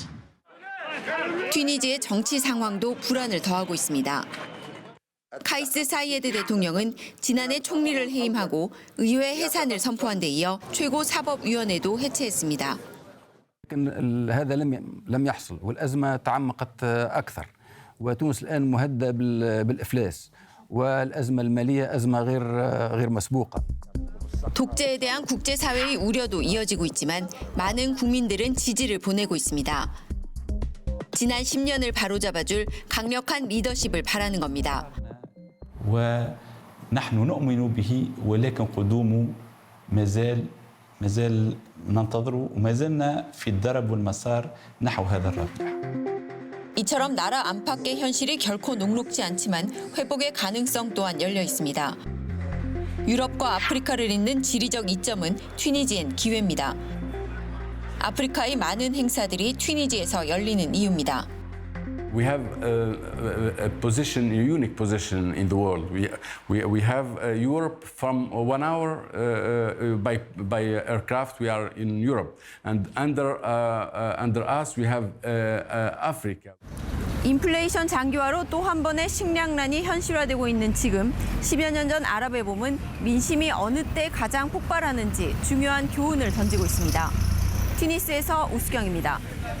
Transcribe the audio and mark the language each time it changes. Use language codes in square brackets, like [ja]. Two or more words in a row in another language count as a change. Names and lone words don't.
[ko] 튀니지의 정치 상황도 불안을 더하고 있습니다. 카이스 사이에드 대통령은 지난해 총리를 해임하고 의회 해산을 선포한 데 이어 최고 사법위원회도 해체했습니다. [ar] لكن هذا لم يحصل والأزمة تعمقت أكثر وتونس الآن مهددة بالإفلاس والأزمة المالية أزمة غير مسبوقة. [ko] 독재에 대한 국제사회의 우려도 이어지고 있지만 많은 국민들은 지지를 보내고 있습니다. 지난 10년을 바로잡아줄 강력한 리더십을 바라는 겁니다. [ar] ونحن نؤمن به ولكن قدومه ما زال ننتظره وما زلنا في الدرب والمسار نحو هذا الرابح. [ko] 이처럼 나라 안팎의 현실이 결코 녹록지 않지만 회복의 가능성 또한 열려 있습니다. 유럽과 아프리카를 잇는 지리적 이점은 튀니지엔 기회입니다. 아프리카의 많은 행사들이 튀니지에서 열리는 이유입니다. [en] We have a position, a unique position in the world. We have Europe from 1 hour by aircraft. We are in Europe, and under us we have Africa. [ko] 인플레이션 장기화로 또 한 번의 식량난이 현실화되고 있는 지금 10여 년 전 아랍의 봄은 민심이 어느 때 가장 폭발하는지 중요한 교훈을 던지고 있습니다. 튀니스에서 우수경입니다.